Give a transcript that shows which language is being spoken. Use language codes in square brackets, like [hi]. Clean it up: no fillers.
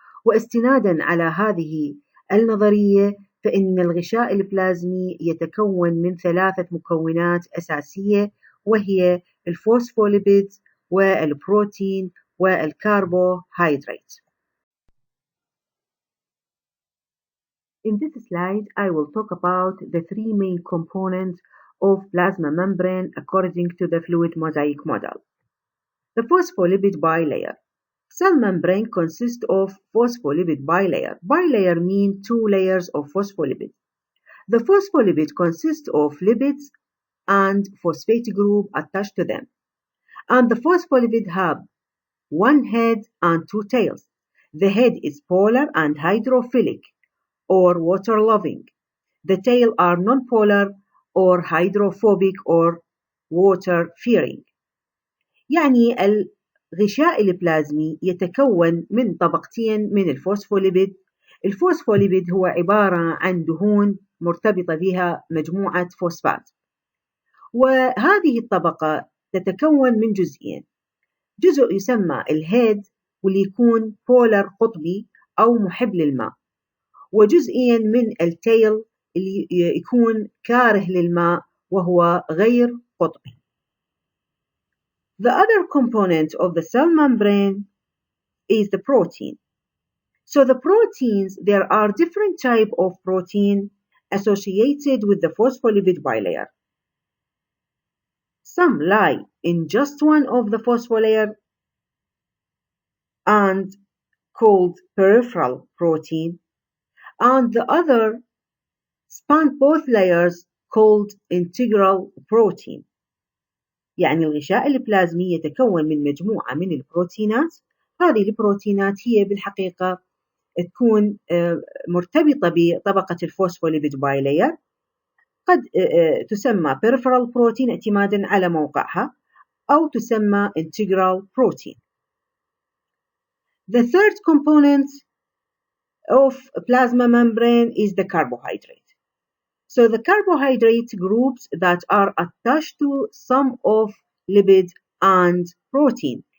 [ar] واستناداً على هذه النظرية فإن الغشاء البلازمي يتكون من 3 مكونات أساسية، وهي الفوسفوليبيدز والبروتين والكربوهيدرات. [en] In this slide, I will talk about the 3 main components of plasma membrane according to the fluid mosaic model. The phospholipid bilayer. Cell membrane consists of phospholipid bilayer. Bilayer means 2 layers of phospholipid. The phospholipid consists of lipids and phosphate group attached to them. And the phospholipid have 1 head and 2 tails. The head is polar and hydrophilic or water-loving. The tail are non-polar or hydrophobic or water-fearing. [ar] يعني الغشاء البلازمي يتكون من طبقتين من الفوسفوليبيد. الفوسفوليبيد هو عبارة عن دهون مرتبطة بها مجموعة فوسفات، وهذه الطبقة تتكون من جزئين. جزء يسمى الهيد واللي يكون بولر قطبي أو محب للماء، وجزئين من التيل اللي يكون كاره للماء وهو غير قطبي. [en] The other component of the cell membrane is the protein. So the proteins, there are different types of protein associated with the phospholipid bilayer. Some lie in just one of the phospholayer and called peripheral protein, and the other span both layers called integral protein. [ar] يعني الغشاء البلازمي يتكون من مجموعة من البروتينات. هذه البروتينات هي بالحقيقة تكون مرتبطة بطبقة الفوسفوليبيد بايلاير، قد تسمى [en] peripheral protein [ar] اعتمادا على موقعها، أو تسمى [en] integral protein. The third component of plasma membrane is the carbohydrate. So the carbohydrate groups that are attached to some of lipid and protein.